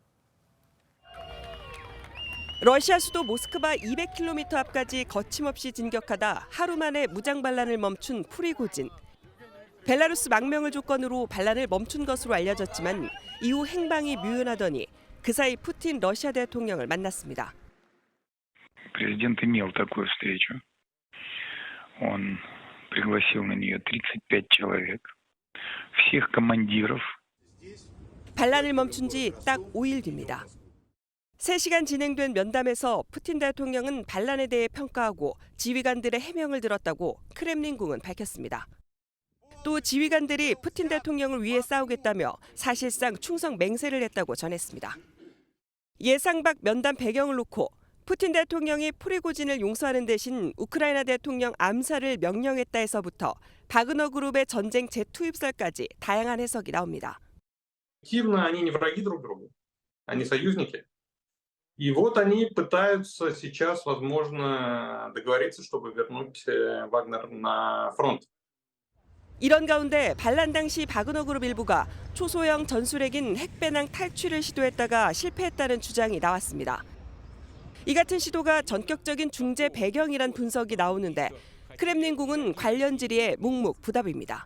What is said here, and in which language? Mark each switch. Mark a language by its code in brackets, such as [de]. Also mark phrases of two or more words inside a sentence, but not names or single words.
[ko] 러시아 수도 모스크바 200km 앞까지 거침없이 진격하다 하루 만에 무장 반란을 멈춘 프리고진. 벨라루스 망명을 조건으로 반란을 멈춘 것으로 알려졌지만 이후 행방이 묘연하더니 그 사이 푸틴 러시아 대통령을 만났습니다. [ru] Президент имел такую встречу. Он пригласил на нее 35 человек, всех командиров. [ko] 반란을 멈춘 지 딱 5일 뒤입니다. 3시간 진행된 면담에서 푸틴 대통령은 반란에 대해 평가하고 지휘관들의 해명을 들었다고 크렘린궁은 밝혔습니다. 또 지휘관들이 푸틴 대통령을 위해 싸우겠다며 사실상 충성 맹세를 했다고 전했습니다. 예상 밖 면담 배경을 놓고 푸틴 대통령이 프리고진을 용서하는 대신 우크라이나 대통령 암살을 명령했다에서부터 바그너 그룹의 전쟁 재투입설까지 다양한 해석이 나옵니다. [ru] Активно они не враги друг другу, они союзники. И вот они пытаются сейчас, возможно, договориться, чтобы вернуть Вагнер на фронт. [ko] 이런 가운데 반란 당시 바그너 그룹 일부가 초소형 전술핵인 핵배낭 탈취를 시도했다가 실패했다는 주장이 나왔습니다. 이 같은 시도가 전격적인 중재 배경이란 분석이 나오는데 크렘린궁은 관련 질의에 묵묵부답입니다.